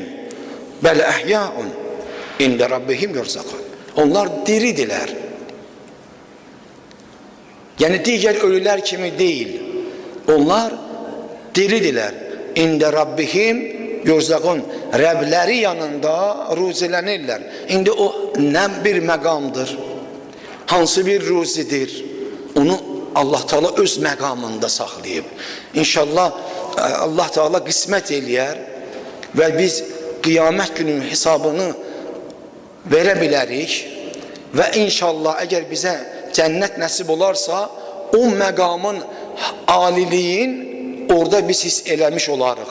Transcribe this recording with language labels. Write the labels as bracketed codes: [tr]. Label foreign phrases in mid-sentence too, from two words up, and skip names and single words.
[ar] بل أحياء عند ربهم يرزقون. [tr] Onlar diridiler. Yani diğer ölüler kimi değil. Onlar diridiler. [ar] عند ربهم يرزقون. [az] Rəbləri yanında ruzilənirlər. İndi o nə bir məqamdır, hansı bir ruzidir, onu Allah Teala öz məqamında saxlayıb. İnşallah Allah Teala qismət eləyər və biz qiyamət günün hesabını verə bilərik və inşallah əgər bizə cənnət nəsib olarsa, o məqamın aliliyin orada biz hiss eləmiş olarıq.